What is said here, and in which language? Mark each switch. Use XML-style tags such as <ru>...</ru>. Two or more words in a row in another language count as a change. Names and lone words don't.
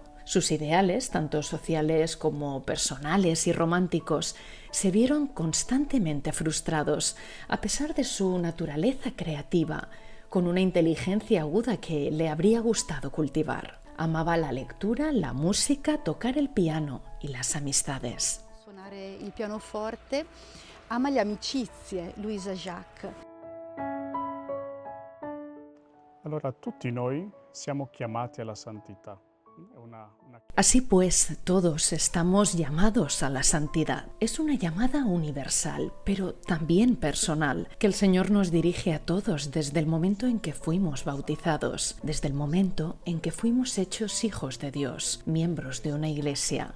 <es>Sus ideales, tanto sociales como personales y románticos, se vieron constantemente frustrados, a pesar de su naturaleza creativa, con una inteligencia aguda que le habría gustado cultivar. Amaba la lectura, la música, tocar el piano y las amistades.</es> <it>suonare il pianoforte, ama le amicizie, Louisa Jacques. Allora, tutti noi siamo chiamati alla santità.</it> <es>Así pues, todos estamos llamados a la santidad. Es una llamada universal, pero también personal, que el Señor nos dirige a todos desde el momento en que fuimos bautizados, desde el momento en que fuimos hechos hijos de Dios, miembros de una iglesia.</es>